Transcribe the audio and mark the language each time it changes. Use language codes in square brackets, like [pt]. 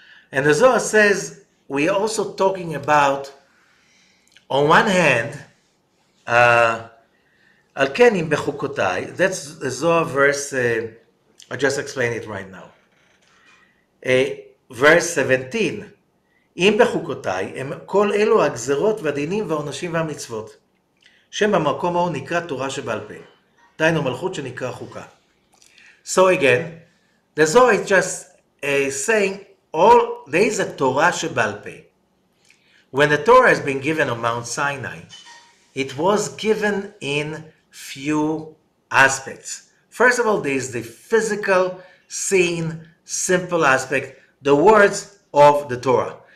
[en] And the Zohar says, we're also talking about, on one hand, Alkenim BeHukotai, that's the Zohar verse, I just explained it right now. Verse 17, [he] אם בחוקותיי הם כל אלו הגזרות והדינים והעונשים והמצוות, שם המקום ההוא נקרא תורה שבעל פה, דהיינו מלכות שנקרא חוקה. [en] So again, the Zohar is just saying, there is a Torah [he] שבעל פה. [en] When the Torah has been given on Mount Sinai, it was given in few aspects. First of all, there is the physical, seen, simple aspect, the words of the Torah.